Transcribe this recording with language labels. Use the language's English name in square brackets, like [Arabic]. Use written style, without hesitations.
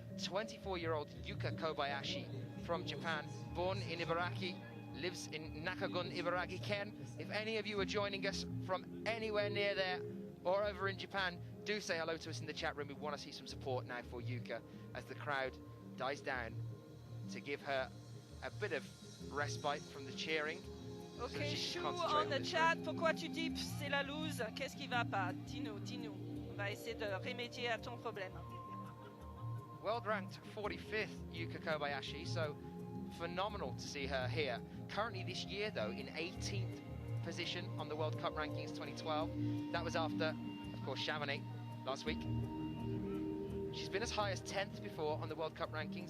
[English] 24-year-old Yuka Kobayashi from Japan, born in Ibaraki, lives in Nakagun, Ibaraki Ken. If any of you are joining us from anywhere near there or over in Japan, do say hello to us in the chat room. We want to see some support now for Yuka as the crowd dies down to give her a bit of respite from the cheering. [French] Ok, Chou [English] on the chat, [French] pourquoi tu dis c'est la loose? Qu'est-ce qui va pas? Dis-nous, dis-nous. On va essayer de remédier à ton problème. [English] World ranked 45th, Yuka Kobayashi, so phenomenal to see her here. Currently this year though, in 18th position on the World Cup rankings 2012. That was after, of course, Chamonix last week. She's been as high as 10th before on the World Cup rankings.